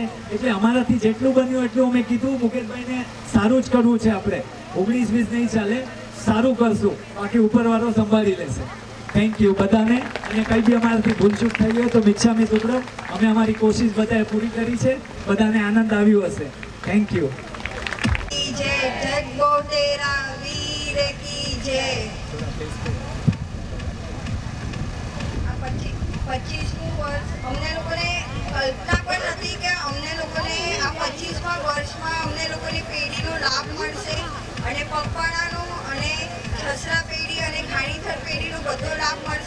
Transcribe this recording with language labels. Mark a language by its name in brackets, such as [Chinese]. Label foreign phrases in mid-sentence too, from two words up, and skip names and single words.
[Gujarati] એટલે અમારાથી જેટલું બન્યું એટલું અમે કીધું મુકેશભાઈને સારું જ કરવું છે. આપણે 19-20 નહીં ચાલે, સારું કરશું, બાકી ઉપરવાળો સંભાળી લેશે. [English] thank you [Gujarati] બધાને. અને કંઈ બી અમારાથી ભૂલચૂક થઈ હોય તો [Prakrit languages] મિચ્છામી દુક્કડમ, [Gujarati] અમે અમારી કોશિશ બધાએ પૂરી કરી છે. બધાને આનંદ આવ્યો હશે. [English] thank you. [Hindi] जय जगो तेरा वीर की जय. [Gujarati] 25મું વર્ષ અમને લોકોને કલ્પના પણ નથી કે અમને લોકોને આ 25મા વર્ષમાં અમને લોકોની પેઢીનો લાભ મળશે, અને પગપાળાનો અને છસરા પેઢી અને ઘાણીથર પેઢીનો બધો લાભ મળશે.